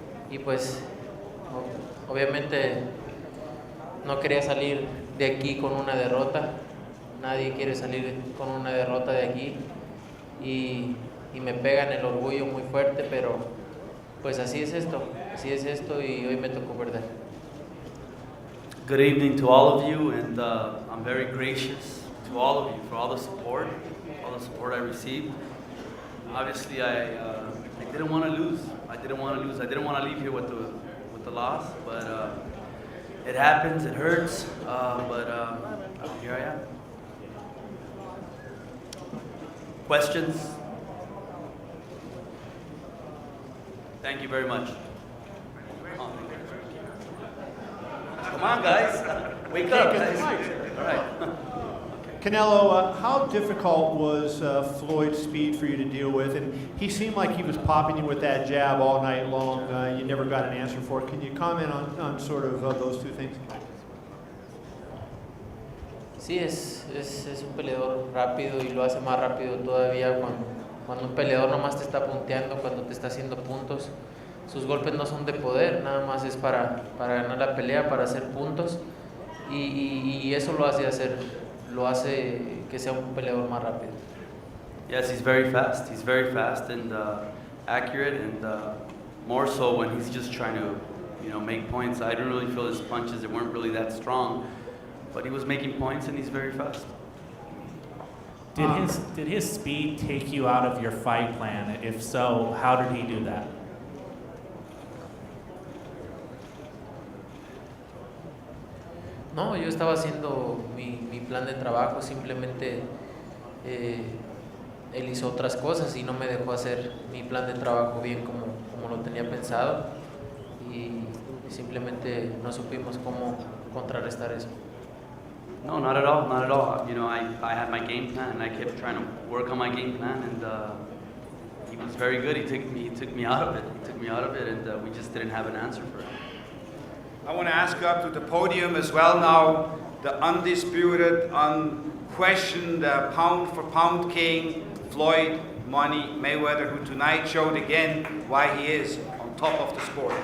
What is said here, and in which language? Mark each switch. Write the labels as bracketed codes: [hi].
[es] Y pues, obviamente, no quería salir de aquí con una derrota. Nadie quiere salir con una derrota de aquí. Y me pega en el orgullo muy fuerte, pero pues así es esto y hoy me tocó perder. [en] Good evening to all of you, and I'm very gracious to all of you for all the support I received. Obviously, I didn't want to lose. I didn't want to leave here with the loss, but it happens. It hurts, but here I am. Questions? Thank you very much. Come on, guys. Wake up. Guys. All right. Canelo, how difficult was Floyd's speed for you to deal with? And he seemed like he was popping you with that jab all night long. You never got an answer for it. Can you comment on sort of those two things? [es] Sí, es un peleador rápido y lo hace más rápido todavía cuando un peleador nomás te está punteando, cuando te está haciendo puntos. Sus golpes no son de poder, nada más es para ganar la pelea, para hacer puntos, y eso lo hace que sea un peleador más rápido. [en] Yes, he's very fast and accurate, and more so when he's just trying to, make points. I didn't really feel his punches; they weren't really that strong, but he was making points, and he's very fast. Did his speed take you out of your fight plan? If so, how did he do that? [es] No, yo estaba haciendo mi plan de trabajo, simplemente él hizo otras cosas y no me dejó hacer mi plan de trabajo bien como lo tenía pensado, y simplemente no supimos cómo contrarrestar eso. [en] No, not at all. I had my game plan, and I kept trying to work on my game plan, and he was very good. He took me out of it, and we just didn't have an answer for it. I want to ask up to the podium as well now, the undisputed, unquestioned pound-for-pound king, Floyd Money Mayweather, who tonight showed again why he is on top of the sport.